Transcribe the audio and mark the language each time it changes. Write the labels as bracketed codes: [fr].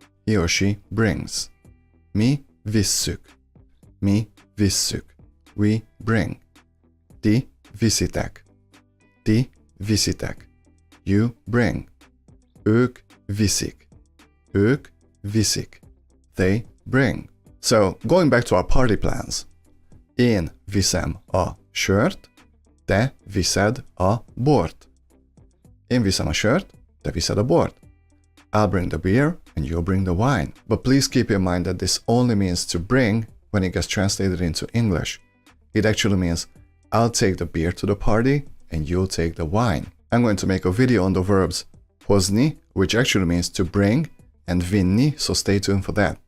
[en] He or she brings. [hu] Mi visszük. Mi visszük. [en] We bring. [hu] Ti viszitek. Ti viszitek. [en] You bring. [hu] Ők viszik. Ők viszik. [en] They bring. So, going back to our party plans. [hu] Én viszem a sört, te viszed a bort. Én viszem a sört, te viszed a bort. [en] I'll bring the beer and you'll bring the wine. But please keep in mind that this only means to bring when it gets translated into English. It actually means I'll take the beer to the party and you'll take the wine. I'm going to make a video on the verbs hozni, which actually means to bring, and vinni, so stay tuned for that.